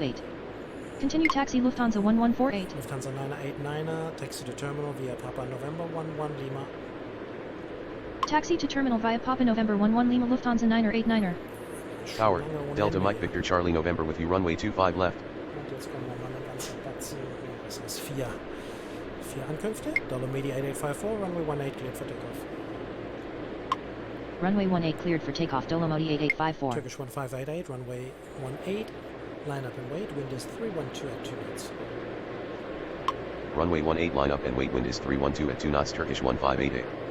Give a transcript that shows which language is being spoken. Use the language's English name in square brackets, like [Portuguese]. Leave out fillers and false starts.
[English] 828. Continue taxi Lufthansa 1148. Lufthansa 989er, taxi to terminal via Papa November 11 Lima. Taxi to terminal via Papa November 11 Lima Lufthansa 9er 89er. Tower, [German] Lange ohne [English] Delta [German] Ende. [English] Mike Victor Charlie November with you runway 25 left. [German] Und jetzt kommen nochmal eine ganze Batzen. Das heißt vier Ankünfte. [English] Dolomedi 8854, runway 18 cleared for takeoff. Runway 18 cleared for takeoff Dolomodi 8854. Turkish 1588, runway 18. Line up and wait, wind is 312 at 2 knots. Runway 18 line up and wait, wind is 312 at 2 knots, Turkish 1588.